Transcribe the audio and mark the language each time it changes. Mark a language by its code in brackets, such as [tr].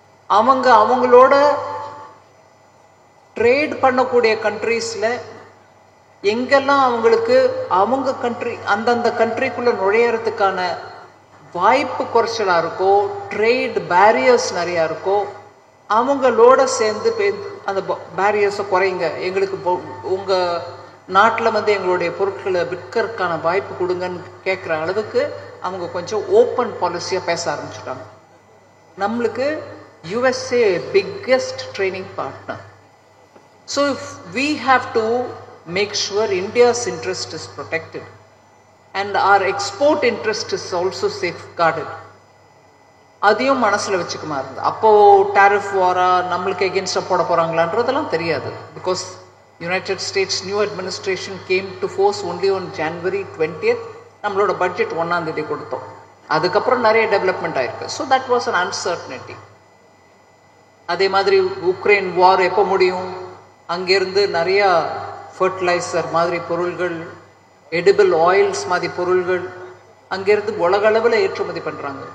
[ta] அவங்களோட ட்ரேட் பண்ணக்கூடிய கண்ட்ரீஸில் எங்கெல்லாம் அவங்களுக்கு அவங்க கண்ட்ரி அந்தந்த கண்ட்ரிக்குள்ளே நுழையறதுக்கான வாய்ப்பு குறைச்சலாக இருக்கோ, ட்ரேட் பேரியர்ஸ் நிறையா இருக்கோ, அவங்களோட சேர்ந்து அந்த பேரியர்ஸை குறைங்க, எங்களுக்கு உங்கள் நாட்டில் வந்து எங்களுடைய பொருட்களை விற்கிறதுக்கான வாய்ப்பு கொடுங்கன்னு கேட்குற அளவுக்கு அவங்க கொஞ்சம் ஓப்பன் பாலிசியாக பேச ஆரம்பிச்சுட்டாங்க. [en] நம்மளுக்கு USA biggest training partner. So if we have to make sure India's interest is protected and our export interest is also safeguarded, [ta] அதையும் மனசில் வச்சுக்குமா இருந்தது. அப்போது டேரிஃப் வாரா நம்மளுக்கு எகென்ஸ்டாக போட போகிறாங்களான்றதெல்லாம் தெரியாது. [en] Because United States new administration came to force only on January 20th. [ta] நம்மளோட budget 1ஆம் தேதி கொடுத்தோம். அதுக்கப்புறம் நிறைய டெவலப்மெண்ட் ஆயிருக்கு. [en] So that was an uncertainty. [ta] அதே மாதிரி உக்ரைன் வார் எப்போ முடியும், அங்கேருந்து நிறையா ஃபர்டிலைசர் மாதிரி பொருள்கள், எடிபிள் ஆயில்ஸ் மாதிரி பொருள்கள் அங்கேருந்து உலக அளவில் ஏற்றுமதி பண்ணுறாங்க.